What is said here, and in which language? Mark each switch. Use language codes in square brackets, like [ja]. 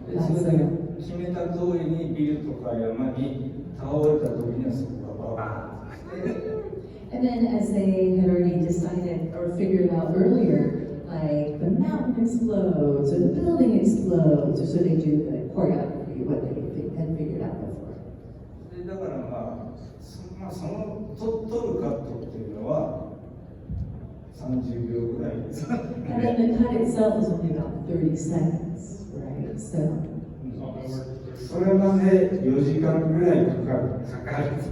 [ja] それで決めた通りにビルとか山に倒れた時にはそこがババーンって。 [en] And then as they had already decided or figured out earlier, like the mountain explodes or the building explodes, or so they do the choreography, what they had figured out before. [ja] でだからその撮るカットっていうのは30秒ぐらいです。 [en] And then the cut itself is only about 30 seconds, right? So [ja] それまで4時間ぐらいかかる。